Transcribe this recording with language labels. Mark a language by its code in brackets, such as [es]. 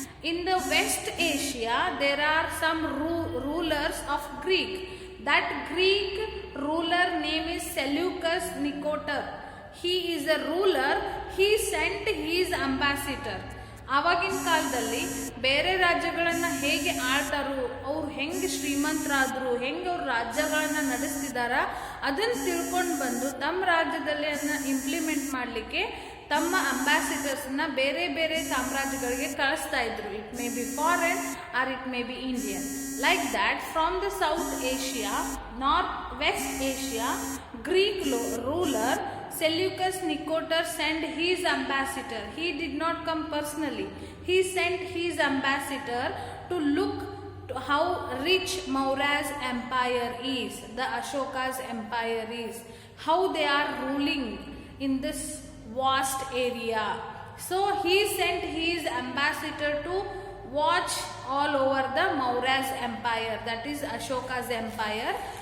[en] In the West Asia, there are some rulers of Greek. That Greek ruler name is Seleucus Nicator. He is a ruler. He sent his ambassador. [kn] ಆವಾಗಿನ ಕಾಲದಲ್ಲಿ ಬೇರೆ ರಾಜ್ಯಗಳನ್ನು ಹೇಗೆ ಆಳ್ತಾರೋ, ಅವ್ರು ಹೆಂಗೆ ಶ್ರೀಮಂತರಾದ್ರು, ಹೆಂಗೆ ಅವ್ರ ರಾಜ್ಯಗಳನ್ನ ನಡೆಸ್ತಿದಾರ ಅದನ್ನು ತಿಳ್ಕೊಂಡು ಬಂದು ತಮ್ಮ ರಾಜ್ಯದಲ್ಲಿ ಅದನ್ನ ಇಂಪ್ಲಿಮೆಂಟ್ ಮಾಡಲಿಕ್ಕೆ ತಮ್ಮ ಅಂಬಾಸಿಡರ್ಸ್ನ ಬೇರೆ ಬೇರೆ ಸಾಮ್ರಾಜ್ಯಗಳಿಗೆ ಕಳಿಸ್ತಾ ಇದ್ರು. [en] It may be foreign or it may be Indian. Like that from the South Asia, North West Asia, Greek ruler Seleucus Nicator sent his ambassador. He did not come personally. He sent his ambassador to look to how rich Maurya's empire is, the Ashoka's empire is, how they are ruling in this vast area. So he sent his ambassador to watch all over the Maurya's empire, that is Ashoka's empire.